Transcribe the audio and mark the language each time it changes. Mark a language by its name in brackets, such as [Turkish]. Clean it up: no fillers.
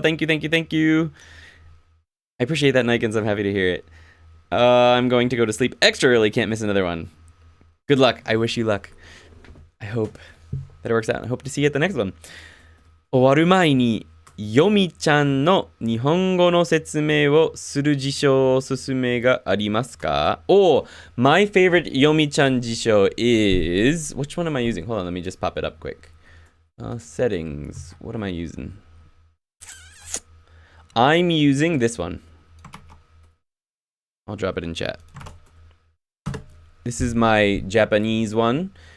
[English] Thank you, thank you, thank you. I appreciate that, Nikens. I'm happy to hear it. I'm going to go to sleep extra early. Can't miss another one. Good luck. I wish you luck. I hope that it works out. I hope to see you at the next one. [Japanese] 終わる前にヨミちゃんの日本語の説明をする辞書おすすめがありますか? [English] Oh, my favorite ヨミちゃん辞書 is... Which one am I using? Hold on, let me just pop it up quick. Settings. What am I using? I'm using this one. I'll drop it in chat. This is my Japanese one.